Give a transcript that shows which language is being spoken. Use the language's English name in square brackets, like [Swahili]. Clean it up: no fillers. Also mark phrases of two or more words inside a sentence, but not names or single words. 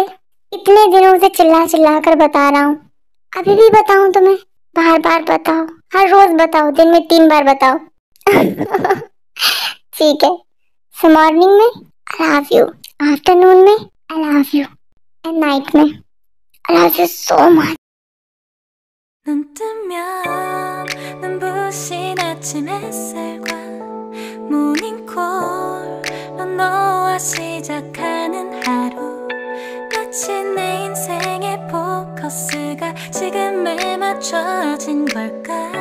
[Hindi] इतने दिनों से चिल्ला चिल्ला कर बता रहा हूँ, अभी भी बताऊँ तुम्हें? बार बार बताओ, हर रोज बताओ, दिन में 3 बार बताओ। ठीक है। सो मॉर्निंग में [English] I love you, [Hindi] आफ्टरनून में [English] I love you, [Hindi] एंड [English] night mein I love you so much. [Korean] 눈 뜨면 눈부신 아침 햇살과 모닝콜로 너와 시작하는 하루, 마치 내 인생의 포커스가 지금에 맞춰진 걸까.